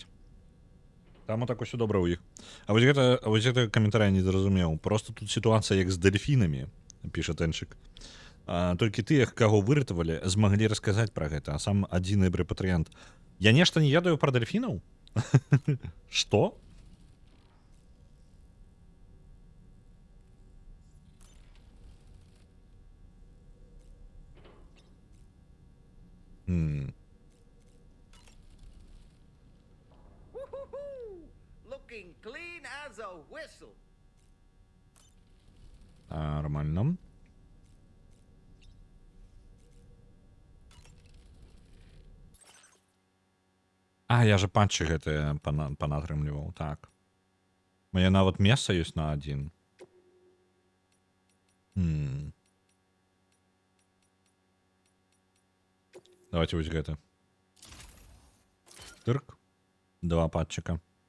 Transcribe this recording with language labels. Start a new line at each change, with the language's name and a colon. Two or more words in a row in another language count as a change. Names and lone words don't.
Belarusian: Таму так усё добра ў іх. А вось гэта каментарый не зразумеў. Просто тут сітуацыя як з дельфінамі, піша Тэнчык. толькі тыя, каго выратавалі, змаглі расказаць пра гэта, а сам адзіны рэпатрыянт. Я нешта не ведаю пра дельфінаў? Што? Woo-hoo-hoo!
English: Looking clean as a whistle.
Belarusian: Нормально. А, я же патчы гэтыя панатрымліваў, так. Мне нават месца ёсць на адзін. Давайте вось гэта. Тырк. 2 патчыка.